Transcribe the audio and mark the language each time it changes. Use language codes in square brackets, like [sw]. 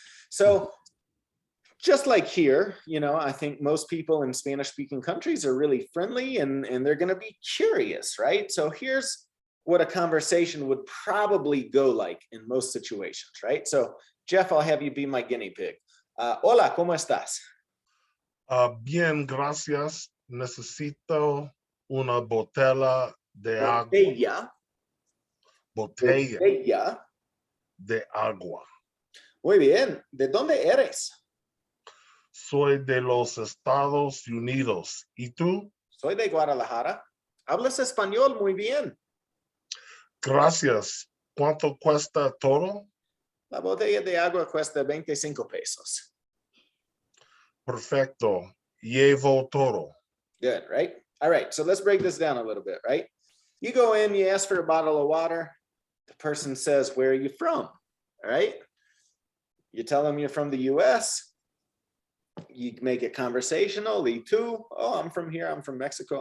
[en] So just like here, I think most people in Spanish-speaking countries are really friendly and they're going to be curious, right? So here's what a conversation would probably go like in most situations, right? So Jeff, I'll have you be my guinea pig. [es] Hola, ¿cómo estás? Bien, gracias. Necesito una botella de agua. Botella. Botella Botella. de agua. Muy bien. ¿De dónde eres? Soy de los Estados Unidos. ¿Y tú? Soy de Guadalajara. ¿Hablas español? Muy bien. Gracias. ¿Cuánto cuesta todo? La botella de agua cuesta 25 pesos. Perfecto. Llevo todo. [en] Good, right? All right, so let's break this down a little bit, right? You go in, you ask for a bottle of water. The person says, where are you from? All right? You tell them you're from the US. You make it conversational. [es] Y tú, [en] oh, I'm from here. I'm from Mexico.